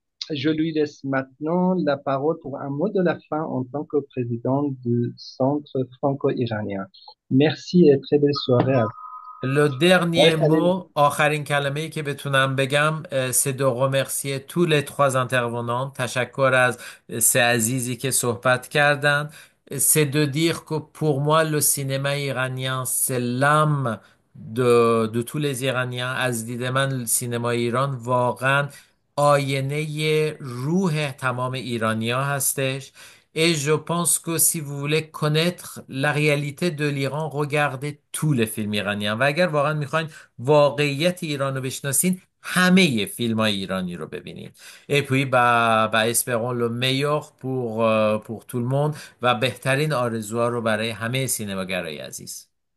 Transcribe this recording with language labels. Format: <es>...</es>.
<fr>Je lui laisse maintenant la parole pour un mot de la fin en tant que président du Centre franco-iranien. Merci et très belle soirée à vous. Le</fr> <fa>آقای</fa> <fr>dernier</fr> <fa>خلیل</fa> <fr>mot,</fr> <fa>آخرین کلمه‌ای که بتونم بگم</fa> <fr>c'est de remercier tous les trois intervenants.</fr> <fa>تشکر از سه عزیزی که صحبت کردند.</fa> <fr>C'est de dire que pour moi, le cinéma iranien, c'est l'âme de tous les Iraniens.</fr> <fa>از دید من سینمای ایران واقعا آینه روح تمام ایرانیا هستش.</fa> <fr>Et je pense que si vous voulez connaître la réalité de l'Iran, regardez tous les films iraniens.</fr> <fa>و اگر واقعا میخواین واقعیت ایران رو بشناسین همه فیلم های ایرانی رو ببینید.</fa> <fr>Et puis, espérons le meilleur pour tout le monde</fr> <fa>و بهترین آرزوها رو برای همه سینماگرای عزیز.</fa>